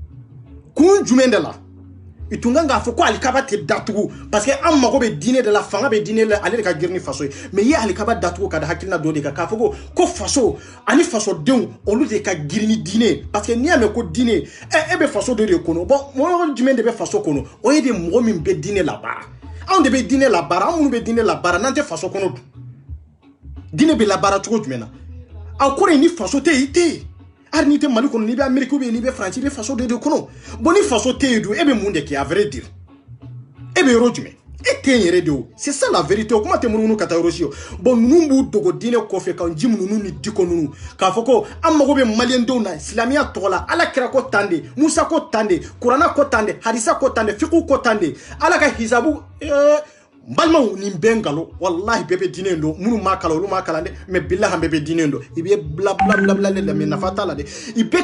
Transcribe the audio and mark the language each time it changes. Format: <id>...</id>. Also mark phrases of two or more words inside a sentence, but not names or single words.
<bm>kun jumɛn de la i tun kan k'a fɔ ko alikaba tɛ datugu</bm> <fr>parce que</fr> <bm>an mago bɛ diinɛ de la fanga bɛ diinɛ la ale de ka girin ni faso ye mais i ye alikaba datugu ka da hakilina dɔ de kan k'a fɔ ko faso ani fasodenw olu de ka girin ni diinɛ</bm> <fr>parce que</fr> <bm>n'i y'a mɛn ko diinɛ e bɛ faso dɔ de kɔnɔ bon mɔgɔ jumɛn de bɛ faso kɔnɔ o ye de mɔgɔ min bɛ diinɛ labaara anw de bɛ diinɛ labaara anw minnu bɛ diinɛ labaara n'an tɛ faso kɔnɔ dun diinɛ bɛ labaara cogo jumɛn na a kɔrɔ ye ni faso tɛ yen i tɛ yen hali n'i tɛ Mali kɔnɔ n'i bɛ Amérique</bm> <fr>ou bien</fr> <bm>n'i bɛ France i bɛ faso dɔ de kɔnɔ bon ni faso tɛ yen dun e bɛ mun de kɛ</bm> <fr>à vrai dire</fr> <bm>e bɛ yɔrɔ jumɛn e tɛ yen yɛrɛ de o</bm> <fr>c'est ça la vérité</fr> <bm>o kuma tɛ munumunu ka taa yɔrɔ si o bon ninnu b'u dogo diinɛ kɔfɛ ka ji ninnu ni diko ninnu k'a fɔ ko an mago bɛ maliyɛndenw na silamɛya tɔgɔ la ala kira ko tan de Musa ko tan de kuranɛ ko tan de hadisa ko tan de fiqhu ko tan de ala ka hisabu balimaw nin bɛɛ nkalon wallahi bɛɛ bɛ diinɛ in don minnu m'a kalan olu m'a kalan dɛ mais billahi bɛɛ bɛ diinɛ in don i bɛ bla bla bla bla de la mais nafa t'a la dɛ i bɛ</bm>